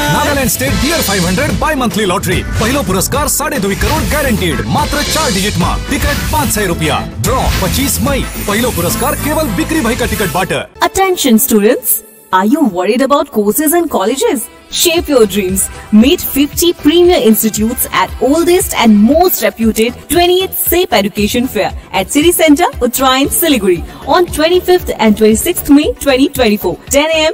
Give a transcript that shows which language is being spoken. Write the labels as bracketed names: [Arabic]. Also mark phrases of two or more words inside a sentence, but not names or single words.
[English] Nagaland State Beer 500 Bi Monthly Lottery. [Nepali] पहिलो पुरस्कार 2.5 करोड़ गॅरंटीड, मात्र 4 डिजिट मा। टिकट 500 रुपया। ड्रॉ 25 मई। पहिलो पुरस्कार केवल बिक्री भाई का टिकट बाट। [English] Attention students, are you worried about courses and colleges? Shape your dreams. Meet 50 premier institutes at oldest and most reputed 28th SAPE Education Fair at City Center, Uttarayan, Siliguri on 25th and 26th May 2024, 10 a.m.